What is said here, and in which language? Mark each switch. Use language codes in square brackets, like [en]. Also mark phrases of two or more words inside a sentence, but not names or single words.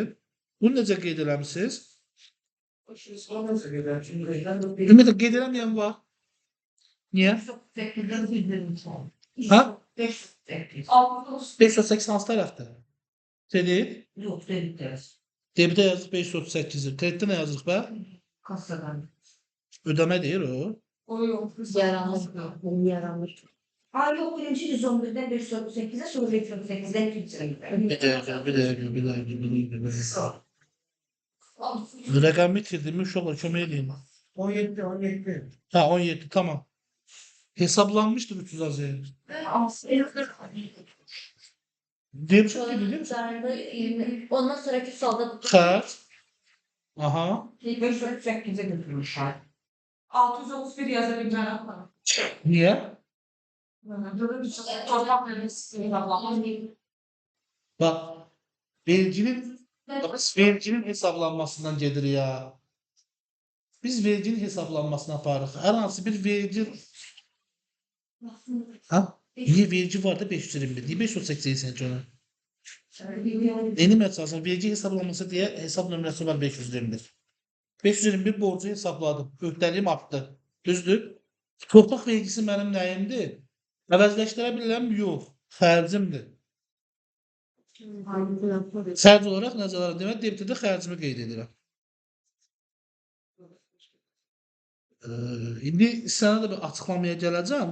[az] Bunu necə qeyd eləmisiniz? Ümumiyyətlə qeyd eləməyən var. Niyə? [tr] 8'den 120. Ha? [az] 508. 580 hansı tərəfdə? Kredit. [tr] Yok, dedikleri. [az] Debitə yazıq 538'i. Kreditdə nə yazırıq bə? Kasadan. Ödəmə deyir o. [tr] O yok. [az] Yaranır. [tr] Aa yok, birinci 111'den 538'e, sonra 538'den 200'e. Bir dakika. [az] Rəqəmi itirdim, uşaqlar kömək eləyin. 17. [tr] Ha 17, tamam. Hesaplanmıştır 300 AZN. Debit biliyor musun? Ondan sonraki solda [az] Xərc. Aha. [tr] 538'e götürmüşler. 631 yazabileceğim ama. Niye? Böyle bir şey. Torpak vergisi hesaplanmaz. Bak. Verginin hesaplanmasından gelir ya. [az] Biz verginin hesaplanmasına aparırıq. Hər hansı bir vergi... Ha? [tr] Niye vergi var da 521? Niye 580 onu? Benim esasen vergi hesaplanması diye hesap [az] nömrəsi var [tr] 521. [az] 521 borcu hesapladım. Öhdəliyim artdı. Düzdür? Torpaq vergisi mənim nəyimdir? Əvəzləşdirə bilirəm? Yox. Xərcimdir. Xərc olaraq nəzərə alınır. Demək, debitdə xərcimi qeyd edirəm. İndi sənə də bir açıqlamaya gələcəm.